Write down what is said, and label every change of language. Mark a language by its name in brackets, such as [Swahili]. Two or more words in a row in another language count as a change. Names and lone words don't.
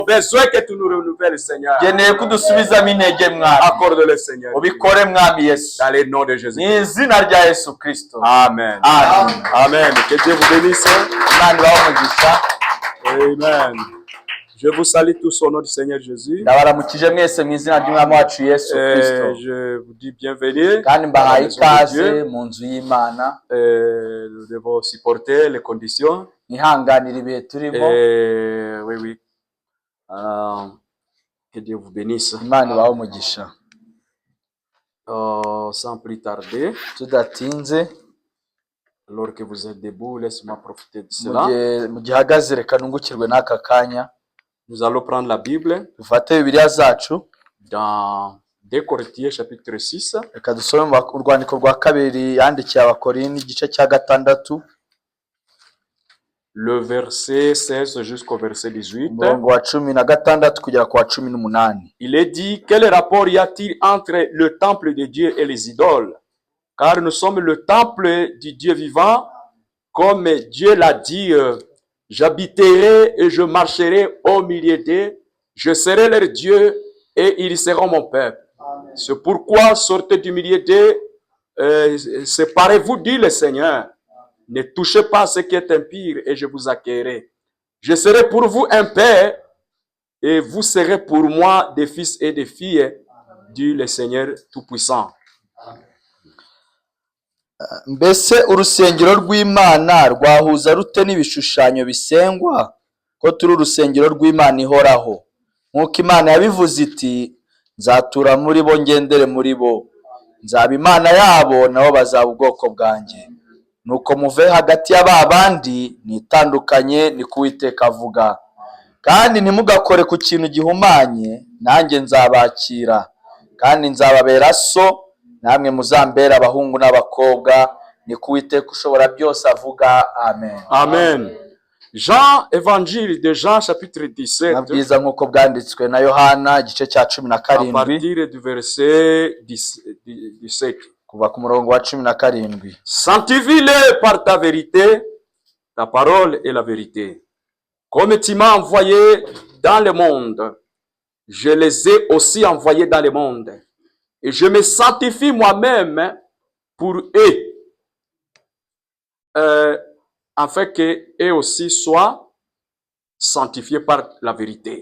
[French] besoin que tu nous renouvelles, Seigneur. [Kinyarwanda] Ngeneye kudusubizamo intege mwami. [French] Accorde-le, Seigneur. [Kinyarwanda] Ubikore mwami Yesu. [French] Dans le nom de Jésus. [Kinyarwanda] Mu izina rya Yesu Kristo. Amen. Amen. [French] Amen. Que Dieu vous bénisse. Amen. Je vous salue tous au nom du Seigneur Jésus. [Kinyarwanda] Ndabaramukije mwese mu izina ry'Umwami wacu Yesu Kristo. [French] Je vous dis bienvenue. [Kinyarwanda] Kandi mbahaye ikaze mu nzu y'Imana. [French] Nous devons supporter les conditions. [Kinyarwanda] Nihanganira ibihe turimo. [French] Oui, oui. Que Dieu vous bénisse. [Kinyarwanda] Imana ibahe umugisha. [French] Sans plus tarder. [Kinyarwanda] Tudatinze. [French] Alors que vous êtes debout, laisse-moi profiter de cela. [Kinyarwanda] Mu gihe hagaze reka nungukirwe n'aka kanya. [French] Nous allons prendre la Bible [Kinyarwanda] dufate Bibiliya zacu [French] dans 2 Corinthiens chapitre 6. [Kinyarwanda] Reka dusome urwandiko rwa kabiri yandikiye Abakorinto igice cya 6. [French] Le verset 16 jusqu'au verset 18. [Kinyarwanda] Umurongo wa 16 kugera ku wa 18. [French] Il est dit, quel rapport y a-t-il entre le temple de Dieu et les idoles? Car nous sommes le temple du Dieu vivant, comme Dieu l'a dit, j'habiterai et je marcherai au milieu d'eux, je serai leur Dieu et ils seront mon peuple. C'est pourquoi sortez du milieu d'eux, séparez-vous, dit le Seigneur. Ne touchez pas ce qui est impur et je vous accueillerai. Je serai pour vous un père et vous serez pour moi des fils et des filles, dit le Seigneur Tout-Puissant. [Kinyarwanda] Mbese urusengero rw'Imana rwahuza rute n'ibishushanyo bisengwa ko turi urusengero rw'Imana ihoraho? Nk'uko Imana yabivuze iti, nzatura muri bo ngendere muri bo, nzaba Imana yabo nabo bazaba ubwoko bwanjye. Nuko muve hagati y'ababandi nitandukanye, ni ko Uwiteka avuga. Kandi ntimugakore ku kintu gihumanye, nanjye nzabakira. Kandi nzababera so, namwe muzambera abahungu n'abakobwa, ni ko Uwiteka ushobora byose avuga. Amen. Amen. [French] Jean, évangile de Jean chapitre 17. [Kinyarwanda] Nabwiza nk'uko bwanditswe na Yohana igice cya 17. [French] À partir du verset 17. [Kinyarwanda] Kuva ku murongo wa 17. [French] Sanctifie-les par ta vérité, ta parole est la vérité. Comme tu m'as envoyé dans le monde, je les ai aussi envoyés dans le monde. Et je me sanctifie moi-même pour eux, afin qu'eux aussi soient sanctifiés par la vérité.